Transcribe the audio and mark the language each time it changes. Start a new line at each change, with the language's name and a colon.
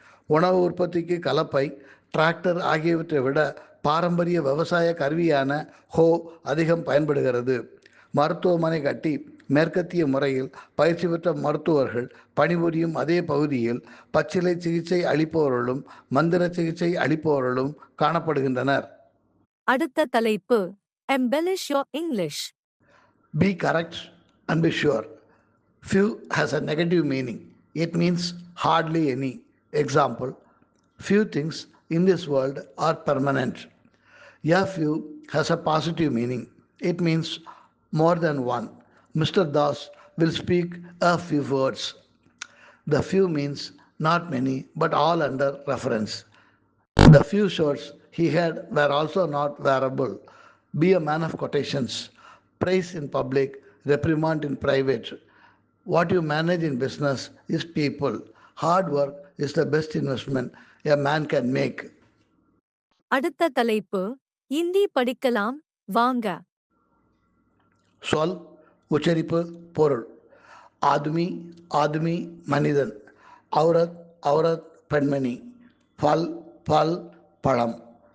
Tamil: உணவு உற்பத்திக்கு கலப்பை, டிராக்டர் ஆகியவற்றை விட பாரம்பரிய விவசாய கருவியான ஹோ அதிகம் பயன்படுகிறது. மருத்துவமனை கட்டி மேற்கத்திய முறையில் பயிற்சி பெற்ற மருத்துவர்கள் பணிபுரியும் அதே பகுதியில் பச்சிலை சிகிச்சை அளிப்பவர்களும் மந்திர சிகிச்சை அளிப்பவர்களும் காணப்படுகின்றனர். அடுத்த தலைப்பு
English: embellish your English. Be correct and be sure. Few has a negative meaning. It means hardly any. Example, few things in this world are permanent. A few has a positive meaning. It means more than one. Mr. Das will speak a few words. The few means not many, but all under reference. The few shirts he had were also not wearable. Be a man of quotations. Praise in public, reprimand in private. What you manage in business is people. Hard work is the best investment a man can make.
Tamil: அடுத்த தலைப்பு இந்தி படிக்கலாம் வாங்க. சொல், உச்சரிப்பு, பொருள். ஆத்மி, ஆத்மி மனிதன். அவுரத், அவுரத் பெண்மணி. பல், பல் பழம்.